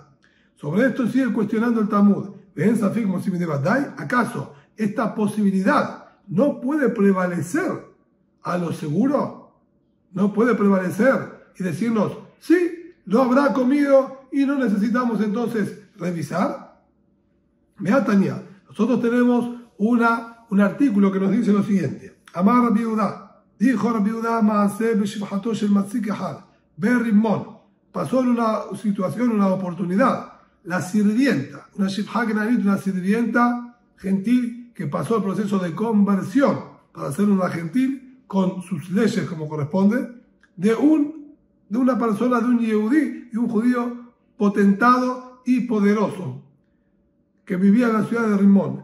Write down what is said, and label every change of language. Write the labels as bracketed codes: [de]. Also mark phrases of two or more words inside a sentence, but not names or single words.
[es] Sobre esto sigue cuestionando el Talmud. ¿Acaso esta posibilidad no puede prevalecer a lo seguro? ¿No puede prevalecer y decirnos, sí, lo habrá comido y no necesitamos entonces revisar? Vea, Tania, nosotros tenemos un artículo que nos dice lo siguiente. [he] אמר רבי יהודה, dijo Rabbi Yehuda, מעשה בשפחתו של מציק אחד, ברימון. [es] Pasó en una situación, una oportunidad. La sirvienta, una [he] שפחה כנענית, [es] una sirvienta gentil que pasó el proceso de conversión para ser una gentil con sus leyes como corresponde, de una persona, de un yehudí, de un judío potentado y poderoso que vivía en la ciudad de Rimón.